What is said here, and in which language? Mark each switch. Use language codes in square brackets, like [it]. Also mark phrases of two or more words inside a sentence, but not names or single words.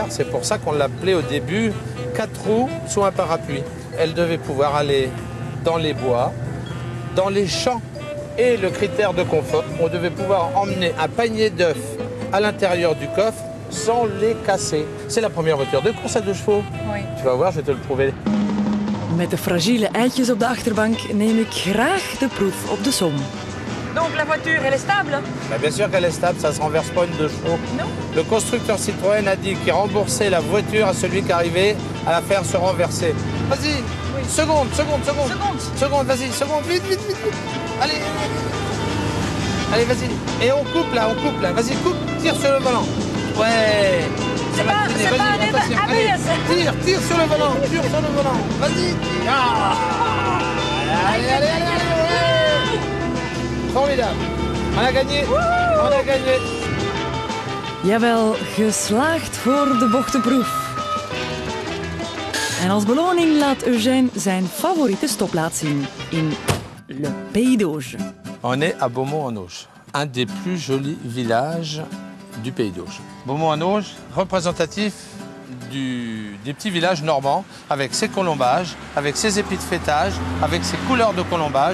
[fr] C'est pour ça qu'on l'appelait au début 4 roues sous un parapluie. Elle devait pouvoir aller dans les bois, dans les champs. Et le critère de confort, on devait pouvoir emmener un panier d'œufs à l'intérieur du coffre sans les casser. C'est la première voiture de course à 2 chevaux. Oui. Tu vas voir, je vais te le prouver. [nl] Met de fragiele eitjes op de achterbank neem ik graag de proef op de Somme. [fr] Donc la voiture, elle est stable? Bah, bien sûr qu'elle est stable, ça ne se renverse pas une 2 chevaux. Non. Le constructeur Citroën a dit qu'il remboursait la voiture à celui qui arrivait à la faire se renverser. Vas-y, Oui. seconde, vas-y, vite. Allez, vas-y. Et on coupe là, Vas-y, coupe, tire sur le volant. Ouais. Ça va tourner, vas-y, attention. Allez, tire sur le volant, Vas-y. Ah. Allez. Formidable. On a gagné. [nl] Jawel, geslaagd voor de bochtenproef. En als beloning laat Eugène zijn favoriete stopplaats zien in Le Pays d'Auge. [fr] On est à Beaumont-en-Auge, un des plus jolis villages du Pays d'Auge. Beaumont-en-Auge, représentatif des petits villages normands, avec ses colombages, avec ses épis de fêtage, avec ses couleurs de colombage.